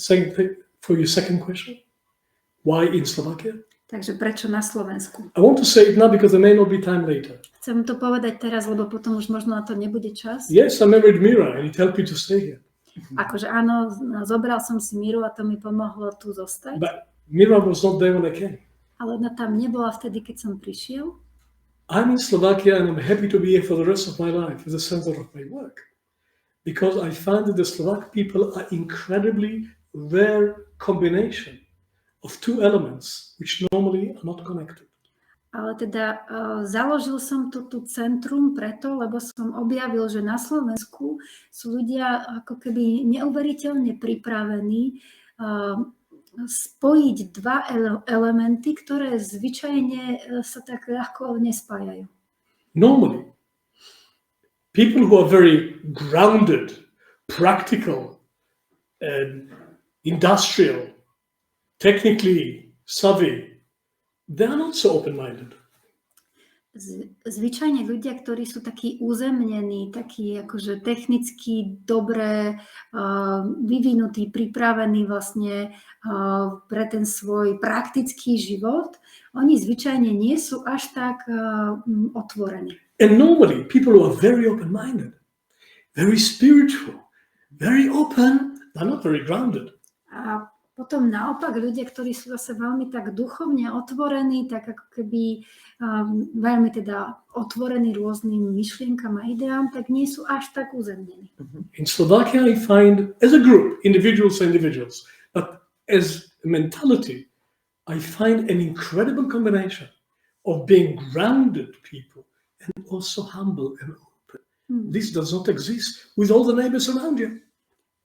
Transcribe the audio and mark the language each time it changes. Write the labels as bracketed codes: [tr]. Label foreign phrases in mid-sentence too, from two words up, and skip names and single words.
[en] For your second question, why in Slovakia? [sk] Takže prečo na Slovensku? [en] I want to say it now because there may not be time later. [sk] Chcem to povedať teraz, lebo potom už možno na to nebude čas. [en] Yes, I married Mira and it helped me to stay here. [sk] Akože áno, zobral som si Miru a to mi pomohlo tu zostať. [en] But Mira was not there when I came. [sk] Ale ona tam nebola vtedy, keď som prišiel. [en] I'm in Slovakia and I'm happy to be here for the rest of my life as the center of my work. Because I find that the Slovak people are incredibly rare combination of two elements which normally are not connected. [sk] Ale teda založil som tu centrum preto, lebo som objavil, že na Slovensku sú ľudia ako keby neuveriteľne pripravení spojiť dva elementy, ktoré zvyčajne sa tak ľahko nespájajú. [en] Normally, people who are very grounded, practical, and industrial, technically savvy, they are not so open-minded. [sk] Zvyčajne ľudia, ktorí sú takí uzemnení, takí akože technicky dobre vyvinutí, pripravení vlastne pre ten svoj praktický život, oni zvyčajne nie sú až tak otvorení. [en] And normally people who are very open-minded, very spiritual, very open, they're not very grounded. [sk] A potom naopak ľudia, ktorí sú zase veľmi tak duchovne otvorení, tak ako keby veľmi teda otvorení rôznym myšlienkam a ideám, tak nie sú až tak uzemnení. [en] In Slovakia I find, as a group, individuals, but as a mentality, I find an incredible combination of being grounded people and also humble and open. This does not exist with all the neighbors around you.